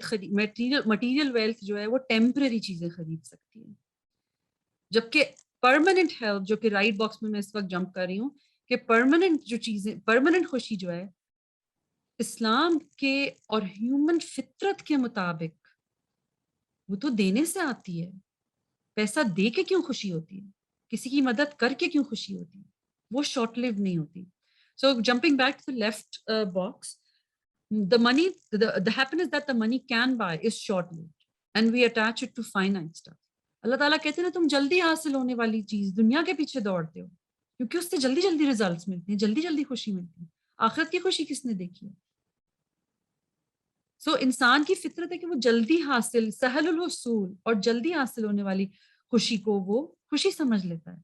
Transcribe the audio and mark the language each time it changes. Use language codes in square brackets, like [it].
[ur] Material wealth جو ہے وہ ٹیمپرری چیزیں خرید سکتی ہے, جبکہ پرماننٹ ہیلتھ, جو کہ رائٹ باکس میں اس وقت جمپ کر رہی ہوں, کہ پرماننٹ جو چیزیں, پرماننٹ خوشی جو ہے اسلام کے اور ہیومن فطرت کے مطابق وہ تو دینے سے آتی ہے. پیسہ دے کے کیوں خوشی ہوتی ہے؟ کسی کی مدد کر کے کیوں خوشی ہوتی ہے؟ وہ شارٹ لیو نہیں ہوتی. [en] So jumping back to left box, the happiness that the money can buy is short-lived, and we attach it to finite stuff. [ur] اللہ تعالیٰ کہتے ہیں نا, تم جلدی حاصل ہونے والی چیز دنیا کے پیچھے دوڑتے ہو کیونکہ اس سے جلدی جلدی ریزلٹس ملتے ہیں, جلدی جلدی خوشی ملتی ہے. آخرت کی خوشی کس نے دیکھی ہے؟ سو انسان کی فطرت ہے کہ وہ جلدی حاصل, سہل الحصول اور جلدی حاصل ہونے والی خوشی کو وہ خوشی سمجھ لیتا ہے.